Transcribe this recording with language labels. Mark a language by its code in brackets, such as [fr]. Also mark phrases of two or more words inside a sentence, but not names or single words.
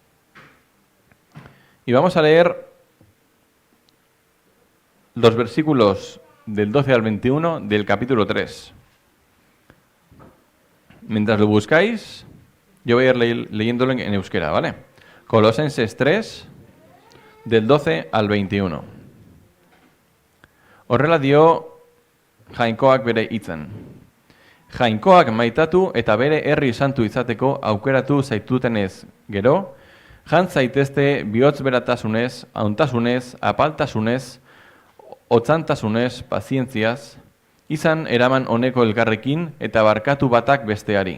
[es] Y vamos a leer los versículos del 12 al 21 del capítulo 3. Mientras lo buscáis, yo voy a ir leyéndolo en euskera, ¿vale? Colosenses 3, del 12 al 21. [eu] Horrela dio Jainkoak bere hitzen. Jainkoak maitatu eta bere herri santu izateko aukeratu zaitutenez gero, jan zaitezte bihotz beratasunez, hauntasunez, apaltasunez, otzantasunez, pazientziaz, izan eraman honeko elkarrekin eta barkatu batak besteari.